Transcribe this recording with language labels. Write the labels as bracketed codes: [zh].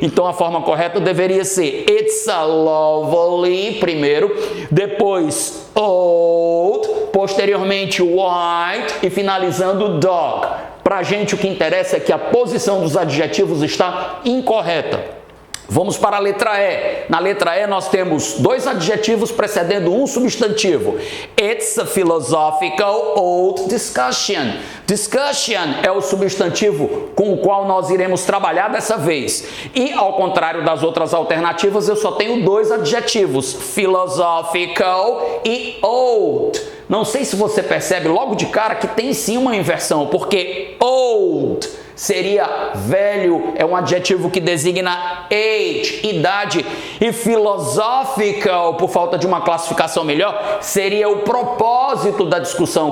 [pt] Então a forma correta deveria ser [en] it's a lovely [pt] primeiro, depois old, posteriormente white e finalizando dog. Pra gente o que interessa é que a posição dos adjetivos está incorreta. Vamos para a letra E. Na letra E nós temos dois adjetivos precedendo um substantivo. [en] It's a philosophical old discussion. [pt] Discussion é o substantivo com o qual nós iremos trabalhar dessa vez. E ao contrário das outras alternativas, eu só tenho dois adjetivos, philosophical e old. Não sei se você percebe logo de cara que tem sim uma inversão, porque old seria velho, é um adjetivo que designa age, idade, e philosophical, por falta de uma classificação melhor, seria o propósito da discussão.